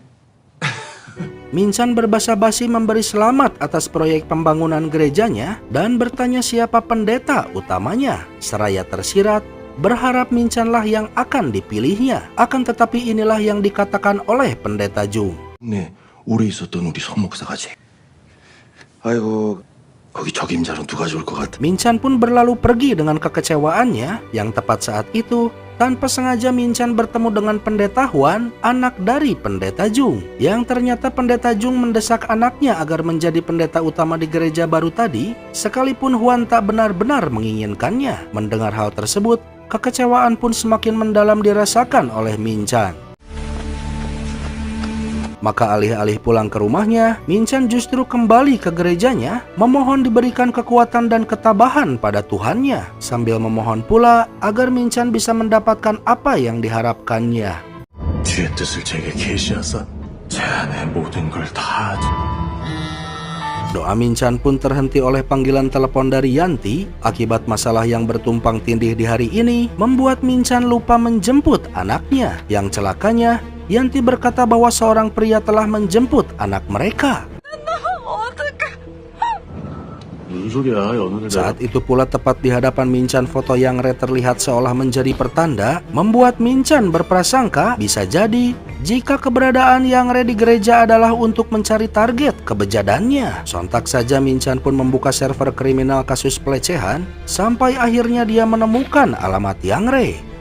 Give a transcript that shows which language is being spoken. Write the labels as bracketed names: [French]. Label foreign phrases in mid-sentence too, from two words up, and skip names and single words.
[Indonesian] Min-chan berbasa-basi memberi selamat atas proyek pembangunan gerejanya dan bertanya siapa pendeta utamanya. Seraya tersirat, berharap Min-chan lah yang akan dipilihnya. Akan tetapi inilah yang dikatakan oleh pendeta Jung. [Korean] 네, 오래 있었던 우리 선 목사가지. 아이고, 거기 적임자로 누가 좋을 것 같아. [Indonesian] Min-chan pun berlalu pergi dengan kekecewaannya, yang tepat saat itu tanpa sengaja Min-chan bertemu dengan pendeta Hwan, anak dari pendeta Jung. Yang ternyata pendeta Jung mendesak anaknya agar menjadi pendeta utama di gereja baru tadi, sekalipun Hwan tak benar-benar menginginkannya. Mendengar hal tersebut, kekecewaan pun semakin mendalam dirasakan oleh Min-chan. Maka alih-alih pulang ke rumahnya, Min-chan justru kembali ke gerejanya, memohon diberikan kekuatan dan ketabahan pada Tuhannya, sambil memohon pula agar Min-chan bisa mendapatkan apa yang diharapkannya. [Korean] 주의 뜻을 제게 계시하사 제 안에 모든 걸 다. [Indonesian] Doa Min-chan pun terhenti oleh panggilan telepon dari Yanti. Akibat masalah yang bertumpang tindih di hari ini, membuat Min-chan lupa menjemput anaknya. Yang celakanya, Yanti berkata bahwa seorang pria telah menjemput anak mereka. [Korean] 무슨 소리야, 연우를 [Indonesian] Saat itu pula tepat di hadapan Min-chan, foto Yang Re terlihat seolah menjadi pertanda, membuat Min-chan berprasangka bisa jadi jika keberadaan Yang Re di gereja adalah untuk mencari target kebejadannya. Sontak saja Min-chan pun membuka server kriminal kasus pelecehan, sampai akhirnya dia menemukan alamat Yang Re.